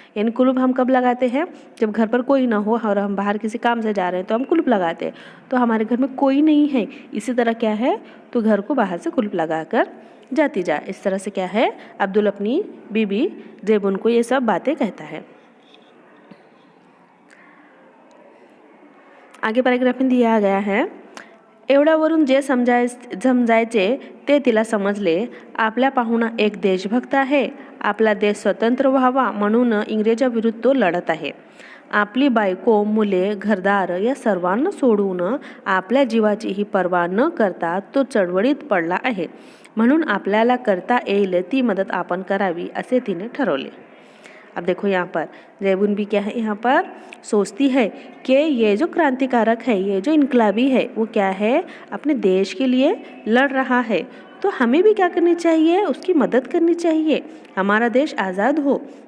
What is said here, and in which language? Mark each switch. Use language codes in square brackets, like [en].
[hi] यानी कुलूप हम कब लगाते हैं, जब घर पर कोई ना हो और हम बाहर किसी काम से जा रहे हैं तो हम कुलूप लगाते हैं, तो हमारे घर में कोई नहीं है, इसी तरह क्या है, तो घर को बाहर से कुलूप लगा कर जाती जा। इस तरह से क्या है, अब्दुल अपनी बीबी जैबुन को ये सब बातें कहता है। आगे पॅराग्राफ में दिया गया है, [mr] एवढ्यावरून जे समजायचे ते तिला समजले। आपला पाहुणा एक देशभक्त आहे, आपला देश स्वतंत्र व्हावा म्हणून इंग्रजाविरुद्ध तो लढत आहे। आपली बायको, मुले, घरदार या सर्वांना सोडून आपल्या जीवाचीही पर्वा न करता तो चळवळीत पडला आहे, म्हणून आपल्याला करता येईल ती मदत आपण करावी असे तिने ठरवले। [hi] अब देखो यहाँ पर जैबुन भी क्या है, यहाँ पर सोचती है कि ये जो क्रांतिकारक है, ये जो इनकलाबी है, वो क्या है, अपने देश के लिए लड़ रहा है, तो हमें भी क्या करनी चाहिए, उसकी मदद करनी चाहिए, हमारा देश आज़ाद हो।